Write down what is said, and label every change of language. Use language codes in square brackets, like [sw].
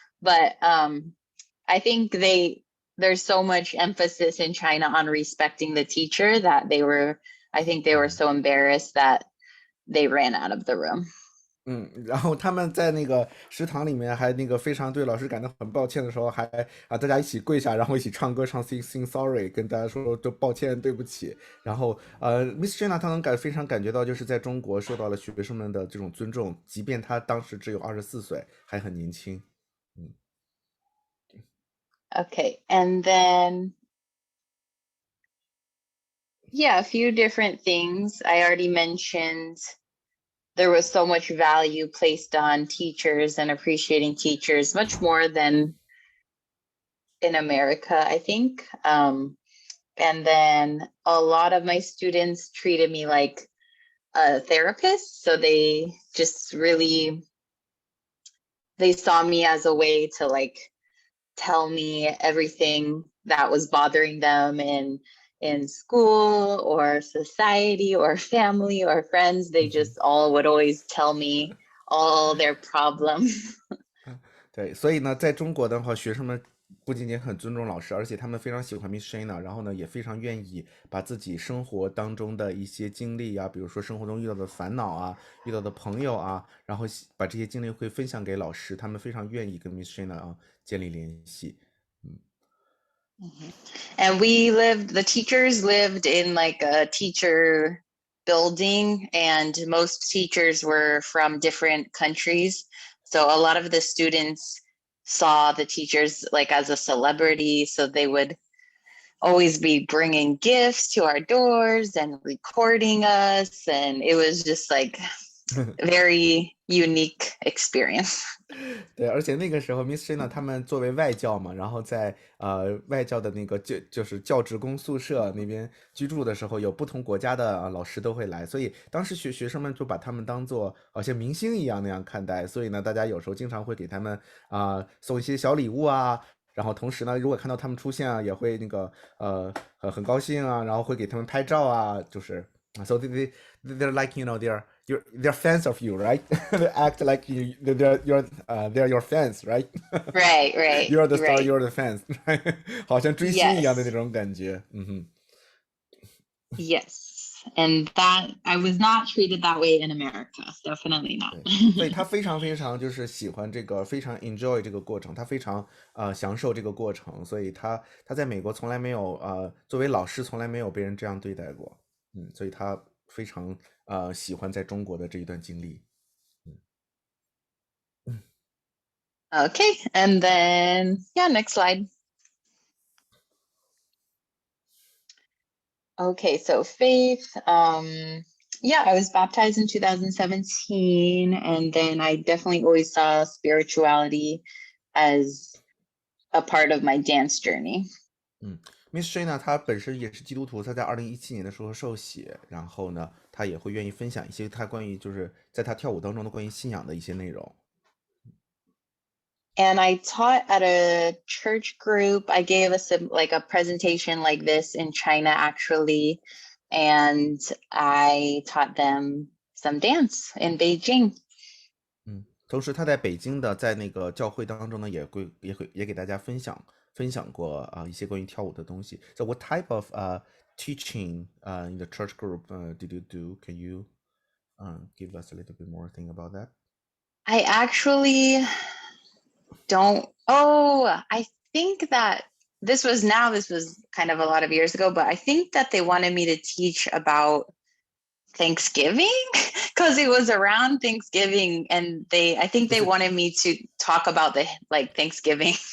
[en] But I think there's so much emphasis in China on respecting the teacher that I think they were so embarrassed that they ran out of the room. [zh] 然后他们在那个食堂里面还非常对老师感到很抱歉的时候，还大家一起跪下，然后一起唱歌唱 [en] sing sorry， [zh] 跟大家说就抱歉对不起。然后Miss Shaina 她能非常感觉到就是在中国受到了学生们的这种尊重，即便她当时只有24岁，还很年轻。 [en] Okay, and then a few different things. I already mentioned there was so much value placed on teachers and appreciating teachers, much more than in America, I think. And then a lot of my students treated me like a therapist. So they just really, they saw me as a way to tell me everything that was bothering them in school or society or family or friends. They just all would always tell me all their problems. [zh] 对，所以呢，在中国的话，学生们不仅仅很尊重老师，而且他们非常喜欢 Miss Shaina， 然后呢，也非常愿意把自己生活当中的一些经历啊，比如说生活中遇到的烦恼啊，遇到的朋友啊，然后把这些经历会分享给老师，他们非常愿意跟 Miss Shaina 建立联系。 [en] And the teachers lived in a teacher building, and most teachers were from different countries. So a lot of the students saw the teachers as a celebrity. So they would always be bringing gifts to our doors and recording us. And it was just very unique experience. [zh] 对，而且那个时候 Miss Shaina 他们作为外教嘛，然后在外教的那个就是教职工宿舍那边居住的时候，有不同国家的老师都会来，所以当时学生们就把他们当做好像明星一样那样看待，所以呢，大家有时候经常会给他们送一些小礼物啊，然后同时呢，如果看到他们出现啊，也会很高兴啊，然后会给他们拍照啊，就是 [en] so they're like they're fans of you, right? They act like they're your fans, right? Right. You're the star, right. you're the fans. [zh] 好像追星一样的那种感觉。 [en] Yes, and that I was not treated that way in America. Definitely not. [zh] 所以他非常非常就是喜欢这个，非常 enjoy 这个过程，他非常享受这个过程，所以他在美国从来没有作为老师从来没有被人这样对待过。所以他非常喜欢在中国的这一段经历。 [en] Okay, and then next slide. Okay, so faith. I was baptized in 2017, and then I definitely always saw spirituality as a part of my dance journey. [zh] Miss Shaina 她本身也是基督徒，她在2017年的时候受洗，然后呢，她也会愿意分享一些她关于就是在她跳舞当中的关于信仰的一些内容。 [en] And I taught at a church group. I gave a presentation like this in China actually, and I taught them some dance in Beijing. [zh] 同时她在北京的在那个教会当中呢，也给大家分享分享过一些关于跳舞的东西。 [en] So what type of teaching in the church group did you do? Can you give us a little bit more thing about that? I actually don't. Oh, I think that this was kind of a lot of years ago, but I think that they wanted me to teach about Thanksgiving because it was around Thanksgiving, and I think they wanted me to talk about the Thanksgiving.